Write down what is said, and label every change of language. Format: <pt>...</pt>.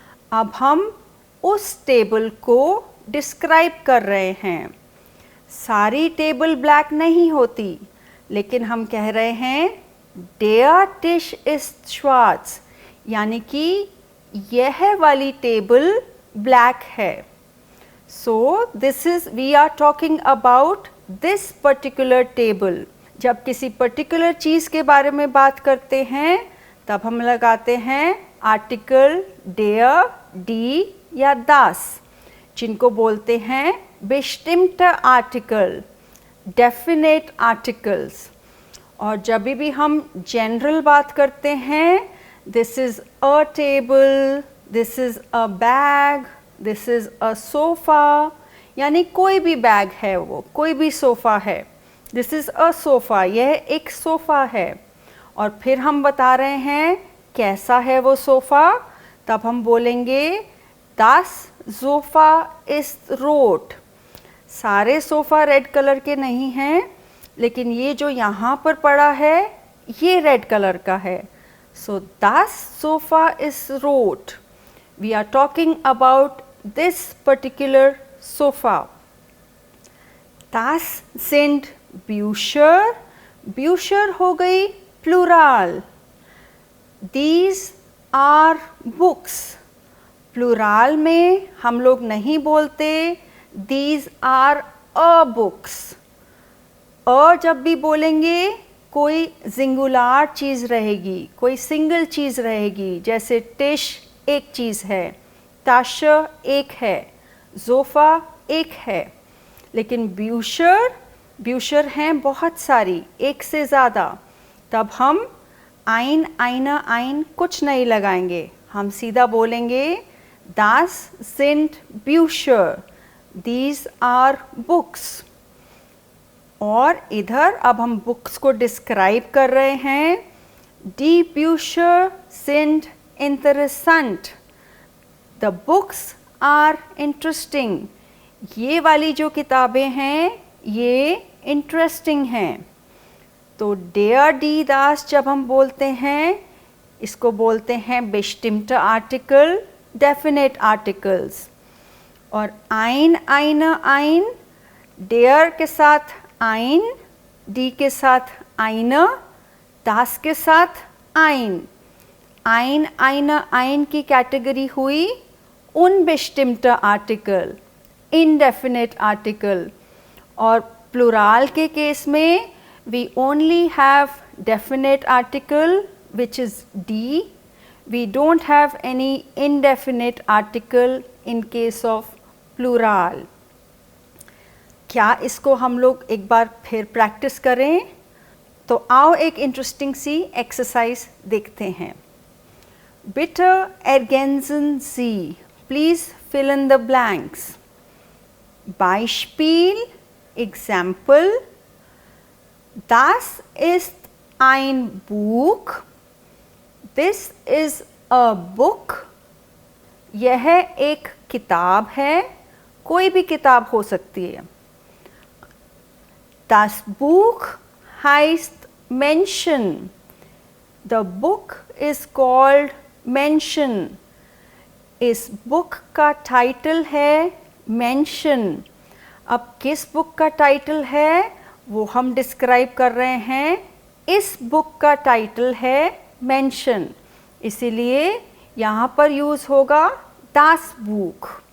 <hi>अब हम उस टेबल को डिस्क्राइब कर रहे हैं. सारी टेबल ब्लैक नहीं होती, लेकिन हम कह रहे हैं</hi> <de>der Tisch ist schwarz,</de> <hi>यानी कि यह वाली टेबल ब्लैक है.</hi> <en>So this is we are talking about this particular table.</en> <hi>जब किसी पर्टिकुलर चीज़ के बारे में बात करते हैं तब हम लगाते हैं आर्टिकल der, die या das, जिनको बोलते हैं</hi> <de>bestimmte Artikel,</de> <en>definite articles.</en> <hi>और जब भी हम जनरल बात करते हैं</hi> <en>this is a table, this is a bag, this is a sofa,</en> <hi>यानी कोई भी बैग है, वो कोई भी सोफ़ा है.</hi> <en>this is a sofa,</en> <hi>यह एक सोफ़ा है. और फिर हम बता रहे हैं कैसा है वो सोफ़ा, तब हम बोलेंगे</hi> <de>das Sofa ist rot.</de> <hi>सारे सोफ़ा रेड कलर के नहीं हैं, लेकिन ये जो यहाँ पर पड़ा है ये रेड कलर का है.</hi> <de>सो das Sofa is rot.</de> <en>We are talking about this particular sofa.</en> <de>Das sind Bücher.</de> <hi>Bücher हो गई plural.</hi> <en>These are books.</en> <hi>Plural में हम लोग नहीं बोलते</hi> <en>These are a books.</en> <hi>अ जब भी बोलेंगे कोई सिंगुलर चीज़ रहेगी, कोई सिंगल चीज़ रहेगी. जैसे टिश एक चीज़ है, ताशा एक है, ज़ोफ़ा एक है. लेकिन ब्यूशर हैं बहुत सारी, एक से ज़्यादा. तब हम ein, eine, ein कुछ नहीं लगाएंगे. हम सीधा बोलेंगे</hi> <de>das sind Bücher.</de> <en>These are books.</en> <hi>और इधर अब हम बुक्स को डिस्क्राइब कर रहे हैं.</hi> <de>Die Bücher sind interessant.</de> <en>The books are interesting.</en> <hi>ये वाली जो किताबें हैं ये इंटरेस्टिंग हैं. तो der, die, das जब हम बोलते हैं इसको बोलते हैं</hi> <de>bestimmte Artikel,</de> <en>definite articles.</en> <hi>और ein, eine, ein, der के साथ ein, die के साथ eine, das के साथ ein. ein, eine, ein की कैटेगरी हुई</hi> <de>unbestimmte Artikel,</de> <en>indefinite article.</en> <hi>और प्लूराल के केस में</hi> <en>we only have definite article which is D. We don't have any indefinite article in case of plural.</en> <hi>क्या इसको हम लोग एक बार फिर प्रैक्टिस करें? तो आओ एक इंटरेस्टिंग सी एक्सरसाइज देखते हैं.</hi> <de>Bitte ergänzen Sie.</de> <en>Please fill in the blanks.</en> <de>Beispiel, Example. Das ist ein Buch.</de> <en>This is a book.</en> <hi>यह एक किताब है. कोई भी किताब हो सकती है.</hi> <de>Das Buch heißt Menschen.</de> <en>The book is called Menschen.</en> <hi>इस बुक का टाइटल है मेंशन. अब किस बुक का टाइटल है वो हम डिस्क्राइब कर रहे हैं. इस बुक का टाइटल है मेंशन, इसीलिए यहाँ पर यूज़ होगा das Buch.</hi>